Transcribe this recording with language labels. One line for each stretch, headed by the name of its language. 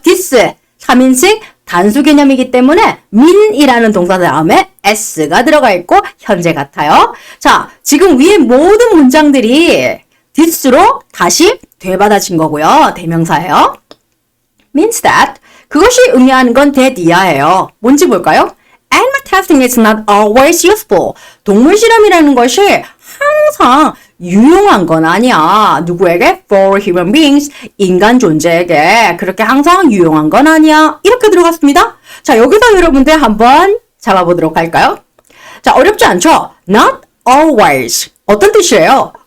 Korean: This, 3인칭 단수 개념이기 때문에 mean이라는 동사 다음에 s가 들어가 있고 현재 같아요. 자, 지금 위에 모든 문장들이 this로 다시 되받아진 거고요. 대명사예요. means that, 그것이 의미하는 건 that 이하예요. 뭔지 볼까요?
English: Animal testing is not always useful.
Korean: 동물 실험이라는 것이 항상 유용한 건 아니야. 누구에게?
English: For human beings.
Korean: 인간 존재에게. 그렇게 항상 유용한 건 아니야. 이렇게 들어갔습니다. 자, 여기서 여러분들 한번 잡아보도록 할까요? 자, 어렵지 않죠? Not always. 어떤 뜻이에요?